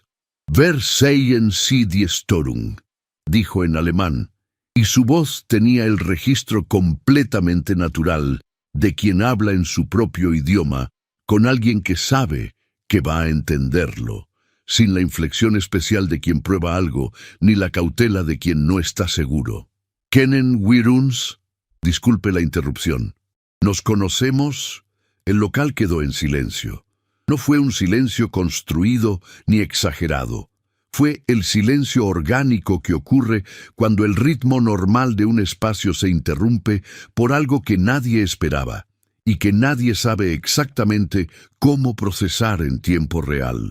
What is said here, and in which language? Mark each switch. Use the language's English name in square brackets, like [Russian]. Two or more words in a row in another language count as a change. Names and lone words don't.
[German] «Versehen Sie die Störung», [Spanish] dijo en alemán, y su voz tenía el registro completamente natural de quien habla en su propio idioma con alguien que sabe que va a entenderlo, sin la inflexión especial de quien prueba algo, ni la cautela de quien no está seguro. [German] «¿Kennen wir uns?» [Spanish] Disculpe la interrupción. «¿Nos conocemos?» El local quedó en silencio. No fue un silencio construido ni exagerado. Fue el silencio orgánico que ocurre cuando el ritmo normal de un espacio se interrumpe por algo que nadie esperaba y que nadie sabe exactamente cómo procesar en tiempo real.